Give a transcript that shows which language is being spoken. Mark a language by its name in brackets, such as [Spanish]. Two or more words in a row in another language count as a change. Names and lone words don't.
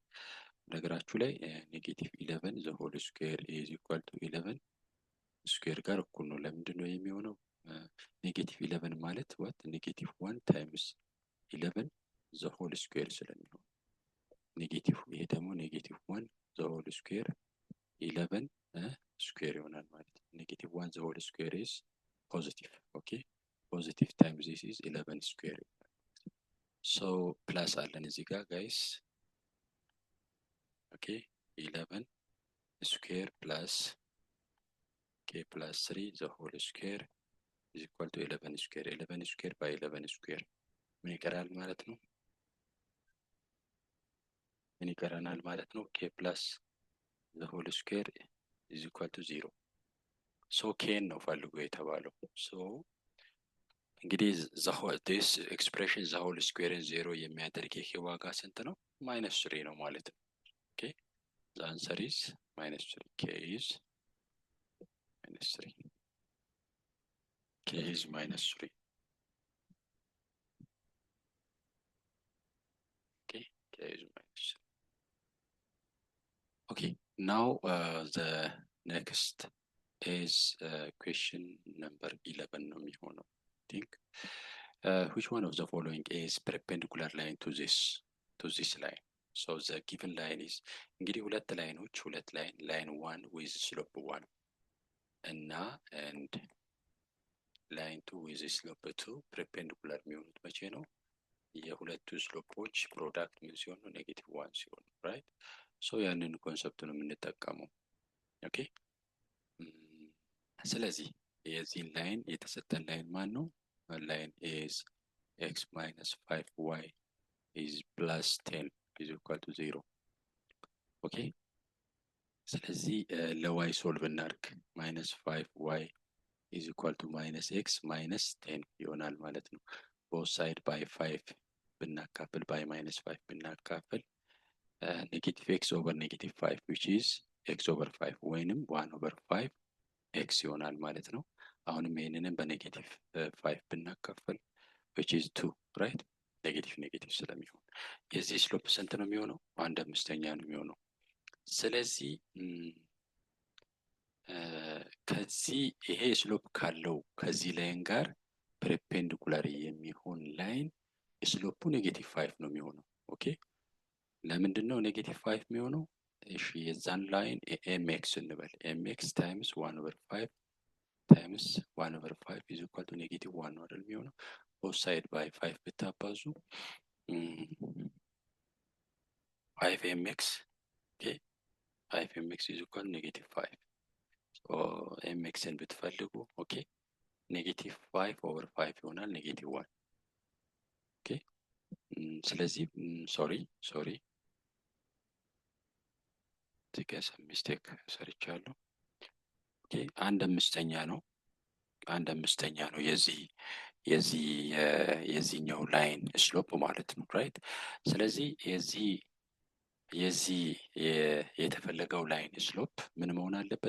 [Amharic] ነገራችሁ ላይ -11 [English] the whole square is equal to 11 square [Amharic] ጋር እኩል ነው። ለምንድን ነው የሚሆነው? [English] -11 ማለት what -1 times 11 the whole square [Amharic] ስለሚሆን ኔጌቲቭ ይሄ ደግሞ [English] -1 the whole square 11 square [Amharic] ይሆናል ማለት ነው። [English] -1 the whole square is positive okay positive times this is 11 square so plus [Amharic] አለን እዚህ ጋር [English] guys okay 11 square plus k plus 3 the whole square is equal to 11 square by 11 square [Amharic] ምን ይቀራል ማለት ነው? ምን ይቀራናል ማለት ነው? [English] k plus the whole square is equal to 0 so k [Amharic] ነው ፈልጎ የተባለው [English] so እንግዲህ this expression the whole square is 0 [Amharic] የሚያደርግ ይሄ ዋጋ ስንት ነው? [English] -3 [Amharic] ነው ማለት ነው [English] okay the answer is -3 k is -3 k is -3 okay k is -3 okay now the next is question number 11 [Amharic] ነው የሚሆነው [English] I think which one of the following is perpendicular line to this line so the given line is [Amharic] እንግዲህ ሁለት [English] line 1 with slope 1 እና and line 2 with slope 2 perpendicular [Amharic] የሚሆኑት መቼ ነው? የሁለቱ ስሎፖች ፕሮዳክት ምን ሲሆን ነው? -1 ሲሆን right? so ያንን ኮንሰፕት ነው የምንጠቀመው okay ስለዚህ የዚህ ላይን የተሰጠን ላይን ማን ነው? [English] ላይን is x minus 5y is plus 10 is equal to 0 okay [Amharic] ስለዚህ ለy ሶልቭ እናድርግ [English] -5y is equal to -x minus 10 [Amharic] ይሆናል ማለት ነው [English] both side by 5 ብናካፍል by -5 ብናካፍል negative x over -5 which is x over 5 [Amharic] ወይንም 1/5 x ይሆናል ማለት ነው አሁንም ይሄንንም በኔጌቲቭ 5 ብናካፈል [English] which is 2 right [Amharic] ኔጌቲቭ ስለሚሆን የዚህ ስሎፕ ስንት ነው የሚሆነው? 1/5 ነው የሚሆነው። ስለዚህ ከዚህ ይሄ ስሎፕ ካለው ከዚህ ላይን ጋር ፐርፔንዲኩላር የሚሆን ላይን ስሎፑ -5 ነው የሚሆነው። ኦኬ ለምንድን ነው -5 የሚሆነው? እሺ የዛን ላይን ኤምኤክስ እንበል። [English] mx times 1/5 times 1/5 is equal to -1 [Amharic] ነው አይደል የሚሆነው። [English] both side by 5 [Amharic] ብታባዙ 5mx ኦኬ [English] 5mx is equal to -5 [Amharic] ኤምኤክስን ብትፈልጉ ኦኬ -5/5 ይሆናል -1 ኦኬ። ስለዚህ ሶሪ ትከስ ሚስቴክ ሰርቻለሁ። ኦኬ 1/5 ነው 1/5 ነው የዚህኛው [English] line slope [Amharic] ማለት ነው ራይት። ስለዚህ የዚህ የተፈለገው [English] line slope [Amharic] ምን መሆን አለበት?